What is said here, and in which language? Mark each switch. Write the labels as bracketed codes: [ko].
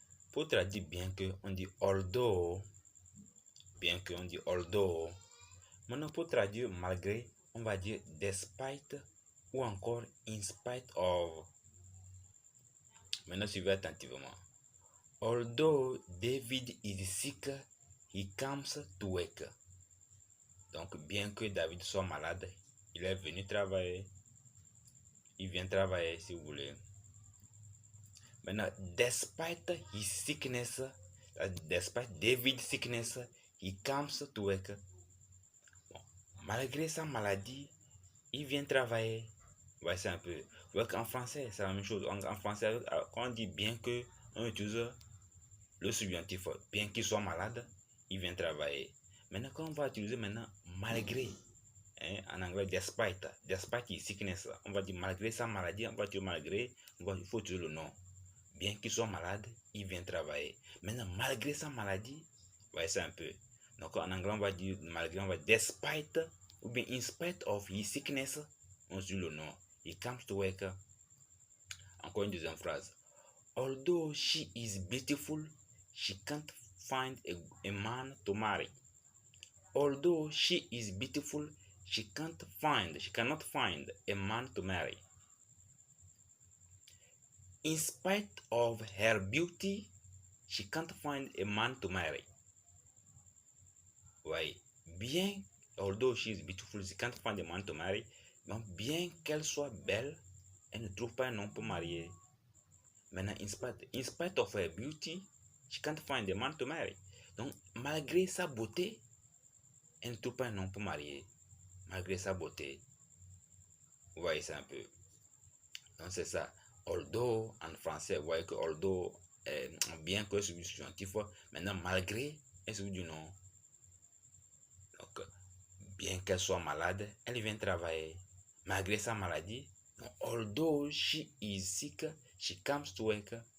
[fr] Pour traduire bien que, on dit although, bien que, on dit although. Maintenant, pour traduire malgré, on va dire despite ou encore in spite of. Maintenant, suivez attentivement. [en] Although David is sick, he comes to work. [fr] Donc, bien que David soit malade, il est venu travailler. Il vient travailler si vous voulez. [en] Maintenant, despite his sickness, despite David's sickness, he comes to work. [fr] Bon, malgré sa maladie, il vient travailler. Voici un peu. Donc, en français, c'est la même chose. En français, quand on dit bien que, on utilise le subjonctif. Bien qu'il soit malade, il vient travailler. Maintenant, quand on va utiliser maintenant malgré, en anglais [en] despite his sickness, [fr] on va dire malgré sa maladie, on va dire malgré, il faut utiliser le nom. Bien qu'il soit malade, il vient travailler. Maintenant, malgré sa maladie, voyez ça un peu. Donc en anglais, on va dire malgré, on va dire despite, ou bien [en] in spite of his sickness, [fr] on dit le nom. [en] He comes to work. [fr] Encore une deuxième phrase. [en] Although she is beautiful, she can't find a man to marry. Although she is beautiful, she cannot find a man to marry. In spite of her beauty, she can't find a man to marry. Oui, bien, although she is beautiful, she can't find a man to marry. [fr] Donc, bien qu'elle soit belle, elle ne trouve pas un homme pour marier. [en] Maintenant, in spite of her beauty, she can't find a man to marry. [fr] Donc, malgré sa beauté, elle ne trouve pas un homme pour marier. Malgré sa beauté. Vous voyez ça un peu. Donc, c'est ça. Although, en français, vous voyez que although, bien que c'est du subjonctif, maintenant, malgré, est celui du nom. Donc, bien qu'elle soit malade, elle vient travailler. Malgré sa maladie, [en] although she is sick, she comes to work.